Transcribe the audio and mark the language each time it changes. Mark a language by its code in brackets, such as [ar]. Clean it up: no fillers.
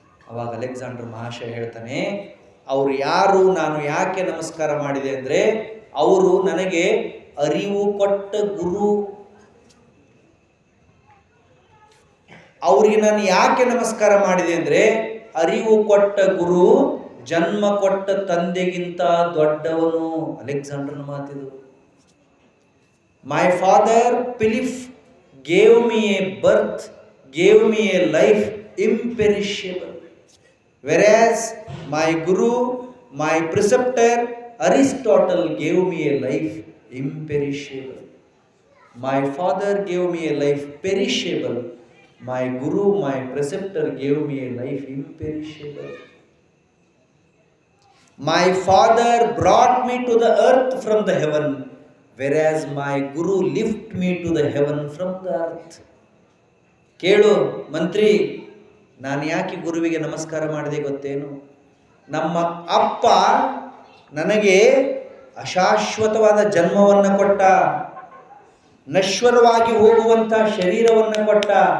[kn] ಅವಾಗ ಅಲೆಕ್ಸಾಂಡರ್ ಮಹಾಶಯ ಹೇಳ್ತಾನೆ, ಅವ್ರು ಯಾರು, ನಾನು ಯಾಕೆ ನಮಸ್ಕಾರ ಮಾಡಿದೆ ಅಂದರೆ, ಅವರು ನನಗೆ ಅರಿವು ಕೊಟ್ಟ ಗುರು. ಅವರಿಗೆ ನಾನು ಯಾಕೆ ನಮಸ್ಕಾರ ಮಾಡಿದೆ ಅಂದರೆ, ಅರಿವು ಕೊಟ್ಟ ಗುರು ಜನ್ಮ ಕೊಟ್ಟ ತಂದೆಗಿಂತ ದೊಡ್ಡವನು. ಅಲೆಕ್ಸಾಂಡರ್ನ ಮಾತಿದು. [en] My father Philip gave me a birth, gave me a life imperishable, whereas my guru, my preceptor Aristotle gave me a life imperishable. My father gave me a life perishable. My guru, my preceptor gave me a life imperishable. My father brought me to the earth from the heaven, whereas my guru lift me to the heaven from the earth. [kn] ಕೇಳು ಮಂತ್ರಿ, ನಾನು ಯಾಕೆ ಗುರುವಿಗೆ ನಮಸ್ಕಾರ ಮಾಡಿದೆ ಗೊತ್ತೇನು? ನಮ್ಮ ಅಪ್ಪ ನನಗೆ ಅಶಾಶ್ವತವಾದ ಜನ್ಮವನ್ನು ಕೊಟ್ಟ, ನಶ್ವರವಾಗಿ ಹೋಗುವಂಥ ಶರೀರವನ್ನು ಕೊಟ್ಟ.